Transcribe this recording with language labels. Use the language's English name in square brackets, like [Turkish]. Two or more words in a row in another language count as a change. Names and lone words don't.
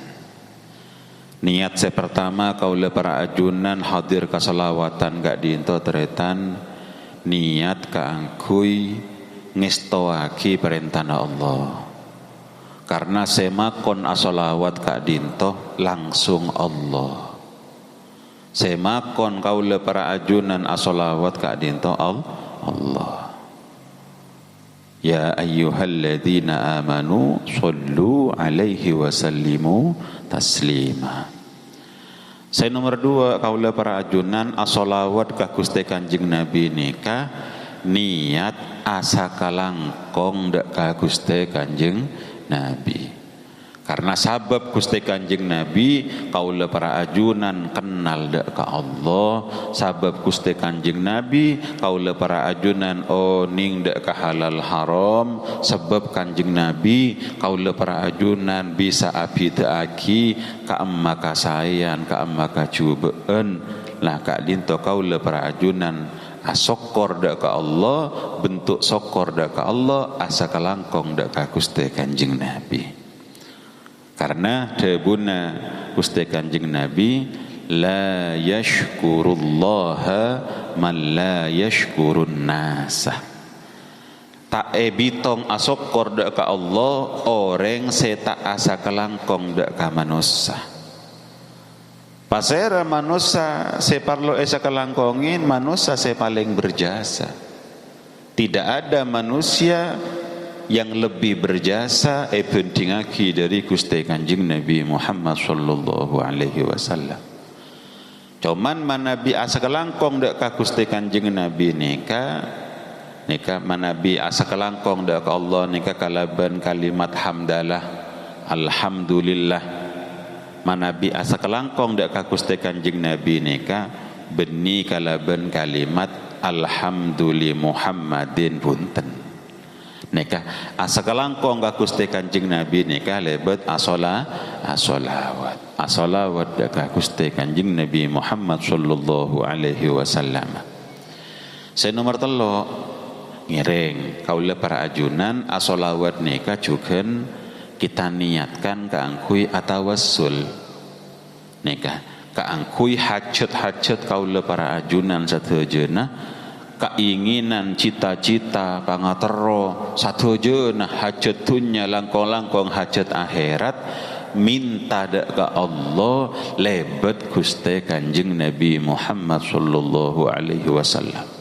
[Madurese] Niat saya pertama kaula para ajunan hadir kasalawatan gak diinto teretan niat kaangkui ngestoaki perintahna Allah. Karena semakon asolawat gak diinto langsung Allah. Semakon kaula para ajunan asolawat gak diinto Allah. [Arabic] Ya ayyuhalladzina amanu sallu alaihi wasallimu taslima. [Madurese] Saya nomor 2 kaula para ajunan asolawat ka Gusti Kanjeng Nabi nika niat asa kalangkong dak ka Gusti Kanjeng Nabi. Karena sabab Gusti Kanjeng Nabi kaula para ajunan kenal dak ka Allah, sabab Gusti Kanjeng Nabi kaula para ajunan ning dak ka halal haram, sebab Kanjeng Nabi kaula para ajunan bisa abidaaki ka amma kasayan ka amma kacubeen lah ka dinto kaula para ajunan asokor dak ka Allah, bentuk sokor dak ka Allah, asa kalangkong dak ka Gusti Kanjeng Nabi. Karena debuna [Arabic] Gusti Kanjeng Nabi la yashkurullaha man la yashkurun nasa. [Madurese] tak bitong asokor dak ka Allah, orang seta asa kelangkong dak ka manusia. Pasera manusia separlo esa kelangkongin, manusia se paling berjasa. [Indonesian] Tidak ada manusia yang lebih berjasa pentingaki dari Gusti Kanjeng Nabi Muhammad [Arabic] sallallahu alaihi wasallam. [Madurese] Cuman manabi asa kelangkong dak ka Gusti Kanjeng Nabi nika manabi asa kelangkong dak ka Allah nika kalaban kalimat hamdalah alhamdulillah. Manabi asa kelangkong dak ka Gusti Kanjeng Nabi nika beni kalaban kalimat alhamdulillah Muhammadin punten. Nika asa kelangkong ka Gusti Kanjeng Nabi nika lebet asolawat dak ka Gusti Kanjeng Nabi Muhammad [Arabic] sallallahu alaihi wasallam. [Madurese] Saya nomor 3 ngiring kaula para ajunan asolawat nika juga kita niatkan kaangkui atawassul nika kaangkui hajat kaula para ajunan satejeuna keinginan cita-cita pangatero satejeuna hajat dunya langkong-langkong hajat akhirat minta dak ka Allah lebet Gusti Kanjeng Nabi Muhammad [Arabic] sallallahu alaihi wasallam.